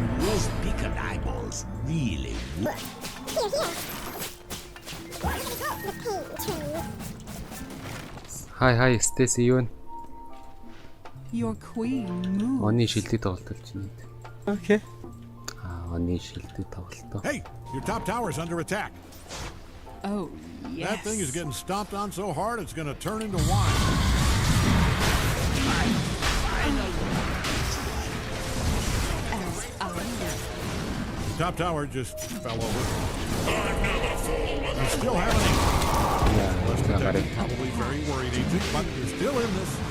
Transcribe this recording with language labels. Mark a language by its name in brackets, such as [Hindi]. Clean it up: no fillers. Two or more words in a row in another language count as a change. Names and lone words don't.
[English] Those beacon eyeballs really work. Here. The pain train. [Mongolian] Хай Stacy юу вэ? [English] Your queen moves. [Mongolian] Оны шилдэг тоглолт чинь. [English] Okay. [Mongolian] Оны шилдэг тоглолт. [English] Hey, your top tower's under attack. Oh, yes. That thing is getting stomped on so hard it's going to turn into wine. As I Top tower just fell over. You're still having probably very worried, Agent, but you're still in this.